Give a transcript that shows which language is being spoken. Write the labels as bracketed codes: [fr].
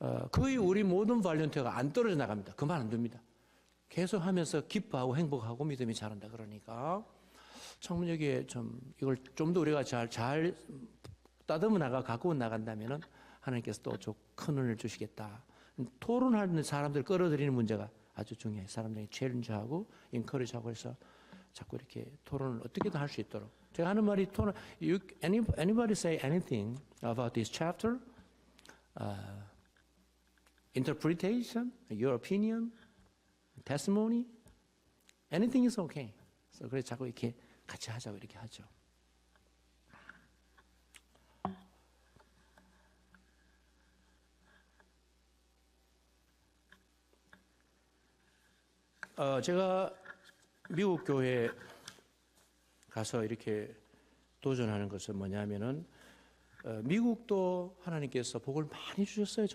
[ko] 거의 우리 모든 발렌티어가 안 떨어져 나갑니다. 그만 안 됩니다. 계속 하면서 기뻐하고 행복하고 믿음이 자란다 그러니까 참 여기에 좀 이걸 좀 더 우리가 잘 따듬어 나가 갖고 나간다면은 하나님께서 또 큰 은혜를 주시겠다. 토론하는 사람들 끌어들이는 문제가 아주 중요해요. 사람들이 챌린지하고 인커리지하고 해서 자꾸 이렇게 토론을 어떻게든 할 수 있도록. 제가 하는 말이 토론. [en] Anybody say anything about this chapter? interpretation, your opinion, testimony, anything is okay. [ko] 그래서 그래서 자꾸 이렇게 같이 하자고 이렇게 하죠. 제가 미국 교회 가서 이렇게 도전하는 것은 뭐냐면은 미국도 하나님께서 복을 많이 주셨어요.